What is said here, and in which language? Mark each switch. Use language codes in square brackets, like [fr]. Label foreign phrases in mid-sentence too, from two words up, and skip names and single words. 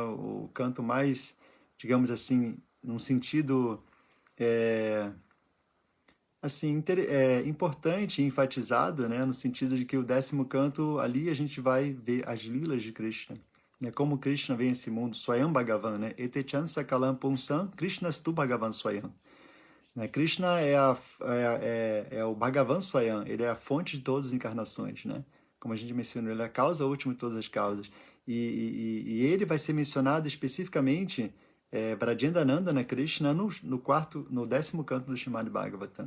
[pt] O canto mais, digamos assim, num sentido assim, importante e enfatizado, né, no sentido de que o 10º canto, ali a gente vai ver as lilas de Krishna, né, como Krishna vem a esse mundo, [sa] स्वयं भगवान्, né, एते चांश कलाः पुंसः, कृष्णस्तु भगवान् स्वयम्. [pt] Né, Krishna é o [sa] भगवान् स्वयम्, [pt] ele é a fonte de todas as encarnações, né, como a gente mencionou, ele é a causa última de todas as causas. E ele vai ser mencionado especificamente Brajendananda, né, Krishna, no 10º canto do Srimad Bhagavatam.